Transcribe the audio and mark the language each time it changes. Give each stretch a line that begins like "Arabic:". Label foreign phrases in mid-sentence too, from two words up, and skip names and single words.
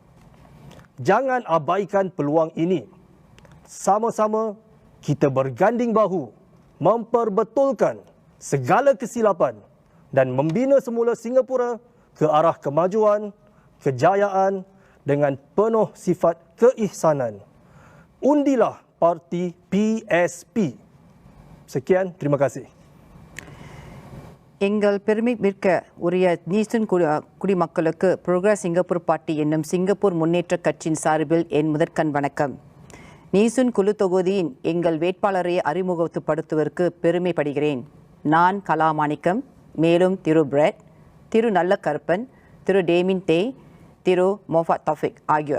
Malay: Jangan abaikan peluang ini. Sama-sama kita berganding bahu memperbetulkan segala kesilapan dan membina semula Singapura ke arah kemajuan, kejayaan dengan penuh sifat keihsanan. Undilah parti PSP. Sekian, terima kasih.
Tamil: எங்கள் பெருமைமிக்க உரிய நீசூன் குடிமக்களுக்கு புரோகிரஸ் சிங்கப்பூர் பார்ட்டி என்னும் சிங்கப்பூர் முன்னேற்ற கட்சியின் சார்பில் என் முதற்கண் வணக்கம். நீசூன் குழு தொகுதியின் எங்கள் வேட்பாளரை அறிமுகப்படுத்துவதற்கு பெருமைப்படுகிறேன். நான் கலாமாணிக்கம், மேலும் திரு பிரெட், திரு நல்ல கருப்பன், திரு டேமின் தே, திரு மொஃபத் தஃபிக் ஆகியோர்.